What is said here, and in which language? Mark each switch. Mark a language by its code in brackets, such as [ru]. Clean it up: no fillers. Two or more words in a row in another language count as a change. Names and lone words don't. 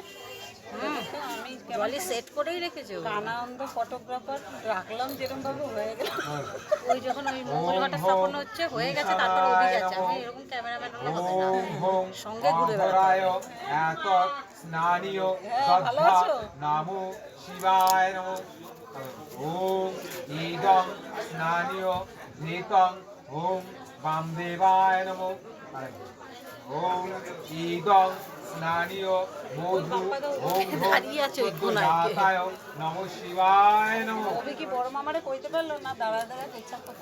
[bn] আমি জলি সেট করেই রেখেছি, কানানন্দ ফটোগ্রাফার রাখলাম, যেরকম ভাবে হয়ে গেল। ওই যখন ওই মঙ্গলঘাটা স্থাপন হচ্ছে, হয়ে গেছে, তারপর ওদিকে গেছে। আমি এরকম ক্যামেরাম্যান হলে হবে না, সঙ্গে ঘুরে বেড়াবো। [sa] এতৎ স্নানীয় দদ্ধা, নমো শিবায় নমঃ। ওম ইদং স্নানীয় ধৃতং, ওম বামদেবায় নমঃ। ওম ইদং স্নানীয় মধু, ওম সদ্যজাতায় নমঃ শিবায় নমঃ। [bn] কবে কি বড় মামারে কইতে পারলো না, দাঁড়ায় পেছাপ করতে।